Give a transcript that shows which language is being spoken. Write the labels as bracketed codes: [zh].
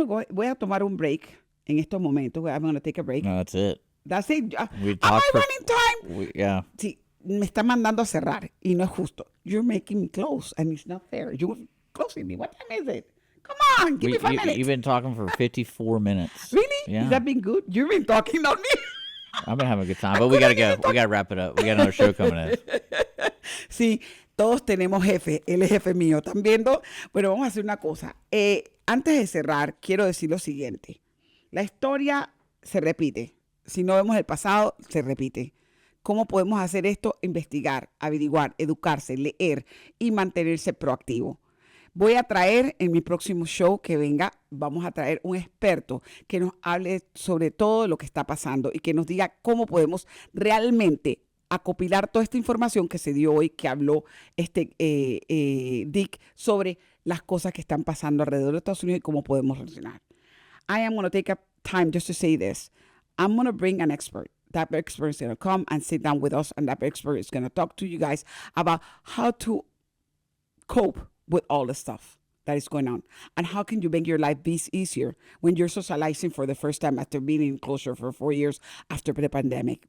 [es] Voy a tomar un break en estos momentos. [en] I'm going to take a break. No, that's it. That's it. Am I running time? Yeah. [es] Sí, me está mandando a cerrar y no es justo. [en] You're making me close and it's not fair. You're closing me. What time is it? Come on, give me 5 minutes. You've been talking for 54 minutes. Really? Yeah. Has that been good? You've been talking, not me. I've been having a good time, but we got to go. We got to wrap it up. We got another show coming in. [es] Sí, todos tenemos jefe. Él es jefe mío. ¿Están viendo? Bueno, vamos a hacer una cosa. Antes de cerrar, quiero decir lo siguiente. La historia se repite. Si no vemos el pasado, se repite. ¿Cómo podemos hacer esto? Investigar, averiguar, educarse, leer y mantenerse proactivo. Voy a traer en mi próximo show que venga, vamos a traer un experto que nos hable sobre todo lo que está pasando y que nos diga cómo podemos realmente acopilar toda esta información que se dio hoy, que habló Dick sobre las cosas que están pasando alrededor de Estados Unidos y cómo podemos reaccionar. [en] I am going to take up time just to say this. I'm going to bring an expert. That expert is going to come and sit down with us, and that expert is going to talk to you guys about how to cope with all the stuff that is going on, and how can you make your life be easier when you're socializing for the first time after being in closure for 4 years after the pandemic.